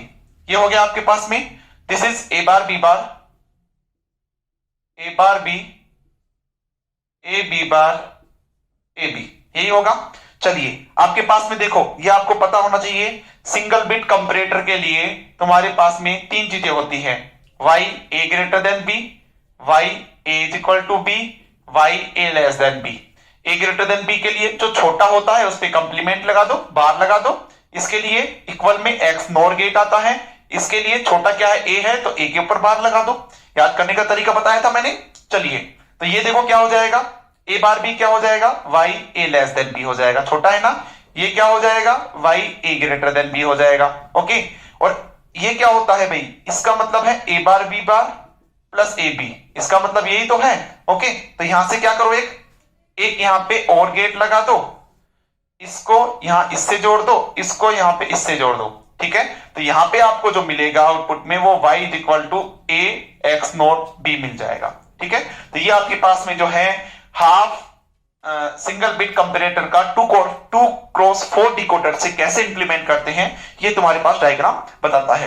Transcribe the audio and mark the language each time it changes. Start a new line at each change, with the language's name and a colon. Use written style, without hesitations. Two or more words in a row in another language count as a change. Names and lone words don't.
Hindi: ये हो गया आपके पास में।
English: this is a bar b bar a bar b a b bar a b,
Hindi: यही होगा। चलिए आपके पास में देखो, ये आपको पता होना चाहिए,
English: single bit comparator
Hindi: के लिए तुम्हारे पास में तीन चीजें होती हैं,
English: y a greater than b, y a is equal to b, y a less than b. a greater than b
Hindi: के लिए जो छोटा होता है उस पे कंप्लीमेंट लगा दो, बार लगा दो। इसके लिए इक्वल में
English: x nor gate
Hindi: आता है, इसके लिए छोटा क्या है, a है, तो a के ऊपर बार लगा दो। याद करने का तरीका बताया था मैंने। चलिए, तो ये देखो क्या हो जाएगा,
English: a bar b
Hindi: क्या हो जाएगा,
English: y a less than b
Hindi: हो जाएगा, छोटा है ना। ये क्या हो जाएगा,
English: y a greater than b
Hindi: हो जाएगा। ओके, और ये क्या होता है भाई, इसका मतलब है
English: a bar b bar plus a b,
Hindi: इसका मतलब यही तो है। ओके, तो यहां से क्या करो, एक यहां पे
English: OR gate
Hindi: लगा दो, इसको यहां इससे जोड़ दो, इसको यहां पे इससे जोड़ दो। ठीक है, तो यहां पे आपको जो मिलेगा आउटपुट में वो
English: y is equal to a x not b
Hindi: मिल जाएगा। ठीक है, तो ये आपके पास में जो है
English: half single bit comparator
Hindi: का 2x4 डिकोडर से कैसे इंप्लीमेंट करते हैं, ये तुम्हारे पास डायग्राम बताता है।